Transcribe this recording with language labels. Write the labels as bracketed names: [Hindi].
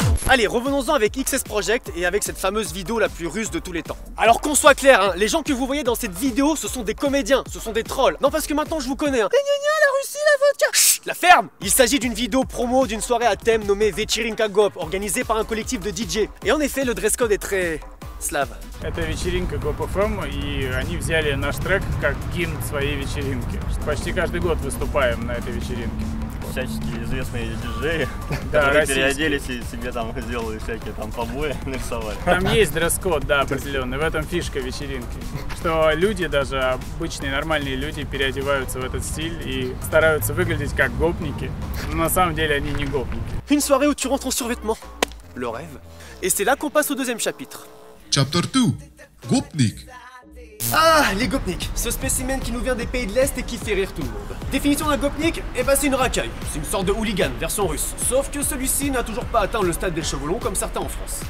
[French] Allez, revenons-en avec XS Project et avec cette fameuse vidéo la plus russe de tous les temps. Alors qu'on soit clair, hein, les gens que vous voyez dans cette vidéo, ce sont des comédiens, ce sont des trolls. Non, parce que maintenant je vous connais, hein. La Russie, la vodka. Chut, la ferme. Il s'agit d'une vidéo promo d'une soirée à thème nommée Вечеринка Гоп, organisée par un collectif de DJ. Et en effet, le dress code est très... [Russian] слав. Это вечеринка Гоп.ФМ, и они взяли наш трек как гимн своей вечеринки. Почти каждый год выступаем на этой вечеринке. Всяческие известные диджеи, да, которые переоделись и себе там сделали всякие там побои, нарисовали. Там есть дресс-код, да, определенный. В этом фишка вечеринки. Что люди, даже обычные нормальные люди, переодеваются в этот стиль и стараются выглядеть как гопники. Но на самом деле они не gopniki. [French] Une soirée où tu rentres en survêtement. Le rêve. Et c'est là qu'on passe au deuxième chapitre. [English] Chapter 2. Gopnik. [French] Ah, les gopniks, ce spécimen qui nous vient des pays de l'Est et qui fait rire tout le monde. Définition d'un gopnik, eh ben c'est une racaille, c'est une sorte de hooligan, version russe. Sauf que celui-ci n'a toujours pas atteint le stade des cheveux longs comme certains en France.